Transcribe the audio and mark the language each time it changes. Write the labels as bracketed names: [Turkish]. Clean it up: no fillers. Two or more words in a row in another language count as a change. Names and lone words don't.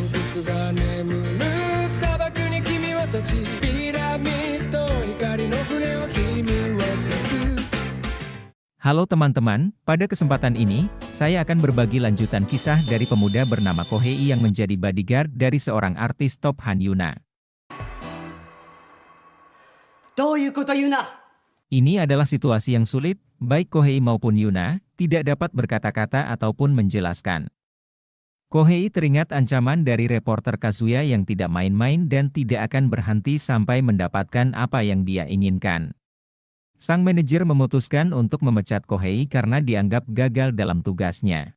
[Japanese] スが眠る砂漠に君は立ちピラミッド光の船は君を指す [Indonesian] Halo teman-teman, pada kesempatan ini, saya akan berbagi lanjutan kisah dari pemuda bernama Kohei yang menjadi bodyguard dari seorang artis top Han Yuna. [Japanese] どういうこと言うな。 [Indonesian] Ini adalah situasi yang sulit, baik Kohei maupun Yuna, tidak dapat berkata-kata ataupun menjelaskan. Kohei teringat ancaman dari reporter Kazuya yang tidak main-main dan tidak akan berhenti sampai mendapatkan apa yang dia inginkan. Sang manajer memutuskan untuk memecat Kohei karena dianggap gagal dalam tugasnya.